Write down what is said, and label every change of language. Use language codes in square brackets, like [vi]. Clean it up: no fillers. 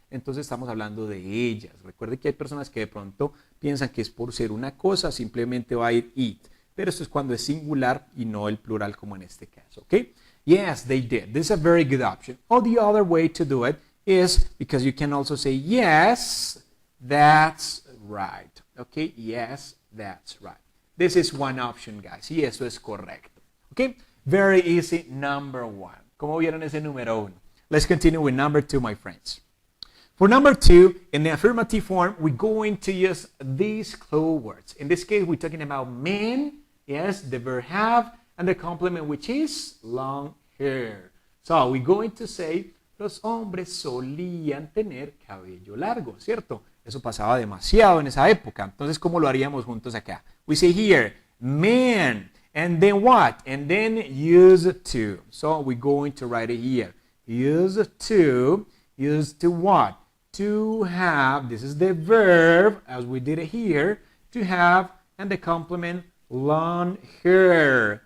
[es] Entonces estamos hablando de ellas. Recuerde que hay personas que de pronto piensan que es por ser una cosa, simplemente va a ir it. Pero esto es cuando es singular y no el plural como en este caso. [en] Okay? Yes, they did. This is a very good option. Or the other way to do it is because you can also say yes, that's right. Okay? Yes, that's right. This is one option, guys. [es] Y eso es correcto. [en] Okay? Very easy, number one. [es] ¿Cómo vieron ese número uno? [en] Let's continue with number two, my friends. For number two, in the affirmative form, we're going to use these clue words. In this case, we're talking about men, yes, the verb have, and the complement, which is long hair. So, we're going to say, [es] los hombres solían tener cabello largo, ¿cierto? Eso pasaba demasiado en esa época. Entonces, ¿cómo lo haríamos juntos acá? [en] We say here, men, and then what? And then used to. So, we're going to write it here. Used to what? To have, this is the verb, as we did it here, to have, and the complement, long hair.